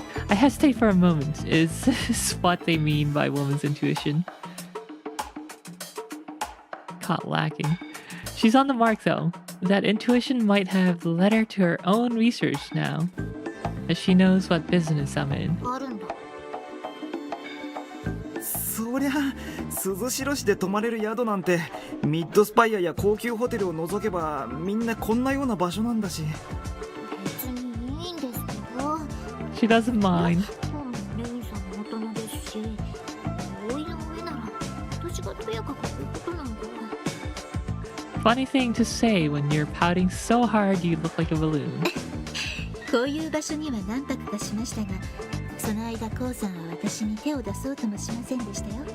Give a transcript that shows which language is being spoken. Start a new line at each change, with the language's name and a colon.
English: I hesitate for a moment. Is this what they mean by woman's intuition? Caught lacking. She's on the mark though. That intuition might have led her to her own research now, as she knows what business I'm in.
Japanese: あるんだ。そりゃ涼しろしで泊まれる宿なんてミッドスパイアや高級ホテルを除けばみんなこんなような場所なんだし。別にいいんですけど。
English: She doesn't mind.
Japanese: レインさんも大人ですし、合意の上なら私がとやかく言うことなんだ。
English: Funny thing to say when you're pouting so hard you look like a balloon.
Japanese: こういう場所には何泊かしましたが、その間コウさんは私に手を出そうともしませんでしたよ。